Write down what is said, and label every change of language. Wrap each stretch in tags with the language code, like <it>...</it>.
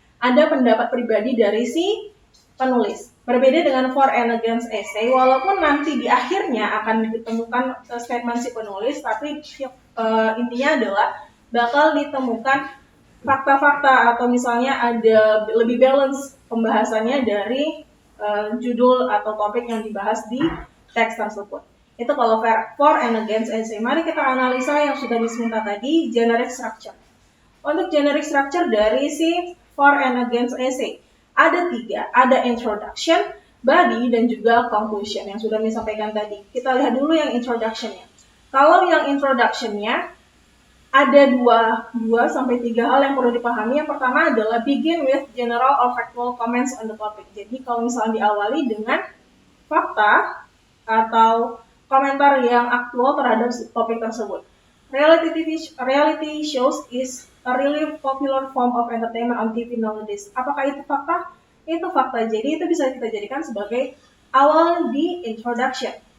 <id>Ada pendapat pribadi dari si penulis. Berbeda dengan for and against essay, walaupun nanti di akhirnya akan ditemukan statement si penulis, tapi intinya adalah bakal ditemukan fakta-fakta atau misalnya ada lebih balance pembahasannya dari judul atau topik yang dibahas di teks tersebut. Itu kalau for and against essay. Mari kita analisa yang sudah diminta tadi, generic structure. Untuk generic structure dari si for and against essay, ada 3, ada introduction, body, dan juga conclusion yang sudah disampaikan tadi. Kita lihat dulu yang introduction-nya. Kalau yang introduction-nya, ada 2-3 hal yang perlu dipahami. Yang pertama adalah</id> <en>begin with general or factual comments on the topic.</en> <id>Jadi kalau misalnya diawali dengan fakta atau komentar yang aktual terhadap topik tersebut.</id> <en>Reality shows is a really popular form of entertainment on TV nowadays.</en> <id>Apakah itu fakta? Itu fakta. Jadi itu bisa kita jadikan sebagai awal di introduction.</id>